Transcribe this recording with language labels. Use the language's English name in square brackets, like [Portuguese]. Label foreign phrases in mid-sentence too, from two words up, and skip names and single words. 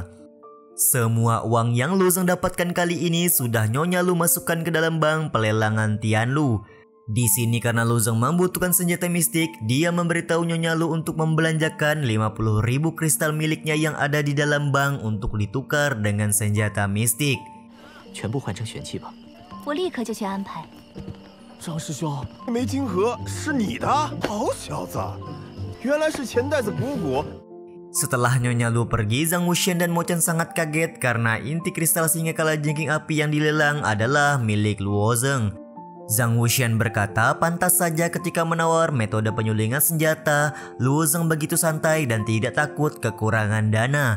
[Indonesian] Semua uang yang Lu Zeng dapatkan kali ini sudah Nyonya Lu masukkan ke dalam bank pelelangan Tianlu. Di sini karena Lu Zeng membutuhkan senjata mistik, dia memberitahu Nyonya Lu untuk membelanjakan 50.000 kristal miliknya yang ada di dalam bank untuk ditukar dengan senjata mistik. [Chinese] 全部换成玄器吧。我立刻就去安排。张师兄，枚金盒是你的？好小子，原来是钱袋子鼓鼓。 [Indonesian] Setelah Nyonya Lu pergi, Zhang Wuxian dan Mo Chen sangat kaget karena inti kristal singa kalajengking api yang dilelang adalah milik Luo Zeng. Zhang Wuxian berkata pantas saja ketika menawar metode penyulingan senjata, Luo Zeng begitu santai dan tidak takut kekurangan dana.